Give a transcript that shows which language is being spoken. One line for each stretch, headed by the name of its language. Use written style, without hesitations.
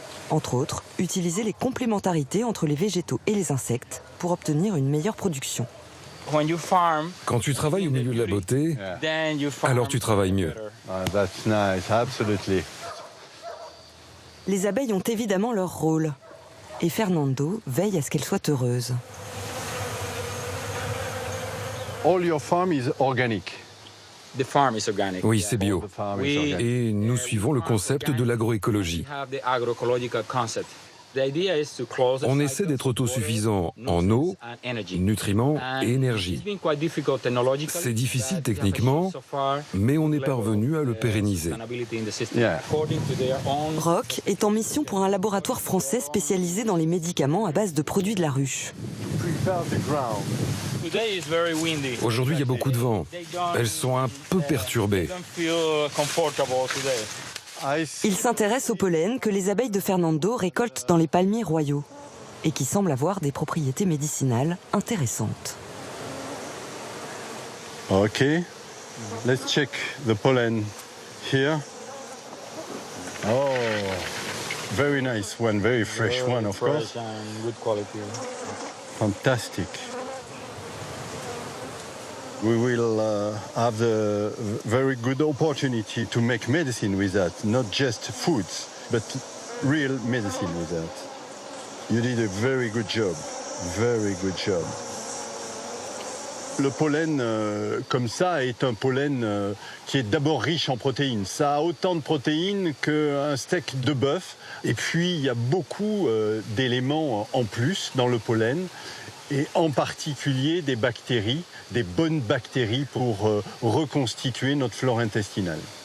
French: Entre autres, utiliser les complémentarités entre les végétaux et les insectes pour obtenir une meilleure production. Quand tu travailles au milieu de la beauté, alors tu travailles mieux.
English: That's nice, absolutely.
French: Les abeilles ont évidemment leur rôle. Et Fernando veille à ce qu'elles soient heureuses.
English: All your farm is organic. The farm is organic.
French: Oui, c'est bio.
English: We-
French: Et nous suivons le concept de l'agroécologie.
English: We have the agroecological concept. The idea is to close the
French: On essaie d'être autosuffisant en eau, nutriments et énergie.
English: It's been quite difficult technologically.
French: C'est difficile techniquement, mais on est parvenu à le pérenniser.
English: Sustainability in the system. According to their own
French: Roch est en mission pour un laboratoire français spécialisé dans les médicaments à base de produits de la ruche.
English: Today is very windy.
French: Aujourd'hui, il y a beaucoup de vent. Elles sont un peu perturbées.
English: Don't feel comfortable today.
French: Il s'intéresse au pollen que les abeilles de Fernando récoltent dans les palmiers royaux et qui semble avoir des propriétés médicinales intéressantes.
English: Okay, let's check the pollen here. Oh, very nice one, very fresh one, of course. And good quality. Fantastic. We will have the very good opportunity to make medicine with that, not just foods, but real medicine with that. You did a very good job, very good job.
French: Le pollen comme ça est un pollen qui est d'abord riche en protéines. Ça a autant de protéines qu'un steak de bœuf. Et puis il y a beaucoup d'éléments en plus dans le pollen, et en particulier des bactéries, des bonnes bactéries pour reconstituer notre flore intestinale.